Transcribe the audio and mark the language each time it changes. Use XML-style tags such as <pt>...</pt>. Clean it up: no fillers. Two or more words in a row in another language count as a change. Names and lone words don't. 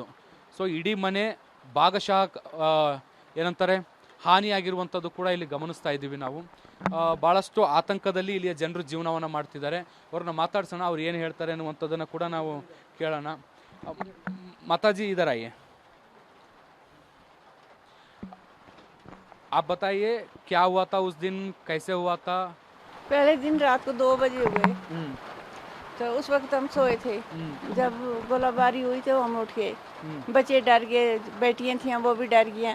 <kn>ಸೊ ಇಡೀ ಮನೆ ಭಾಗಶಃ ಏನಂತಾರೆ ಹಾನಿಯಾಗಿರುವಂಥದ್ದು ಕೂಡ ಇಲ್ಲಿ ಗಮನಿಸ್ತಾ ಇದ್ದೀವಿ ನಾವು. ಭಾಳಷ್ಟು ಆತಂಕದಲ್ಲಿ ಇಲ್ಲಿಯ ಜನರು ಜೀವನವನ್ನು ಮಾಡ್ತಿದ್ದಾರೆ. ಅವ್ರನ್ನ ಮಾತಾಡ್ಸೋಣ, ಅವ್ರು ಏನು ಹೇಳ್ತಾರೆ ಅನ್ನುವಂಥದ್ದನ್ನು ಕೂಡ ನಾವು ಕೇಳೋಣ.</kn> <hi>ಮಾತಾಜಿ इधर आइए, आप बताइए क्या हुआ था उस दिन, कैसे हुआ था? पहले दिन रात को 2 बजे हुए, तो उस वक्त हम सोए थे। जब गोलाबारी हुई तो हम उठ गए, बच्चे डर गए, बेटियां थी वो भी डर गई।</hi>